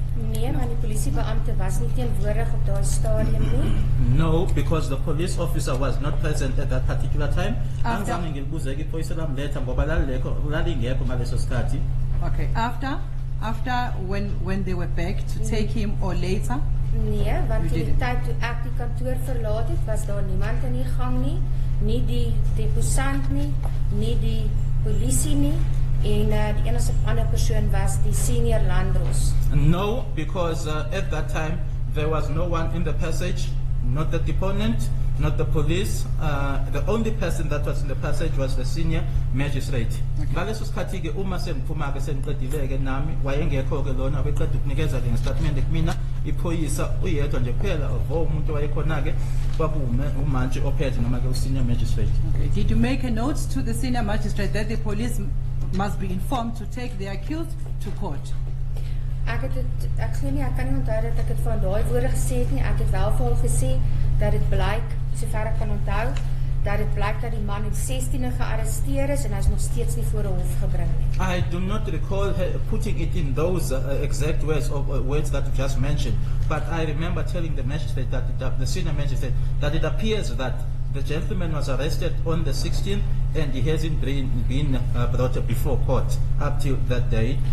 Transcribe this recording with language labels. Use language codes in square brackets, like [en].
[af] Nee, maar die polisiebeampte was nie teenwoordig op daai stadium nie. [en] No, because the police officer was not present at that particular time. [zu] Angizange ngilibuze ke iphoyisa lamletha ngoba lalingekho ngaleso sikhathi. [en] Okay. After when they were back to take him or later? [af] Nee, want die tyd toe ek die kantoor verlaat het, was daar niemand in die gang nie, nie die deposant nie, nie die polisie nie. En die enigste ander persoon was die senior landros. [en] No, because at that time there was no one in the passage, not the deponent, not the police. The only person that was in the passage was the senior magistrate. [zu] Ngaleso sikhathi ke uma sengiphuma ke sengiqedile ke nami wayengekho ke lona beqeda ukunikeza ke ngestatement kumina iphoyisa uyedwa nje kuphela umuntu wayekhona ke umantshi ophethe noma ke senior magistrate. [en] Okay. Did you make a note to the senior magistrate that the police must be informed to take the accused to court? [af] Ek glo nie, ek kan nie onthou dat ek het van daai woorde gesê het nie. Ek het wel vir hom gesê dat dit blyk, sover ek kan onthou, dat dit blyk dat die man in 16e gearresteer is en hy is nog steeds nie voor 'n hof gebring nie. [en] I do not recall her putting it in those exact words or words that you just mentioned, but I remember telling the magistrate that the senior magistrate that it appears that the gentleman was arrested on the 16th and he hasn't been brought before court up till that day.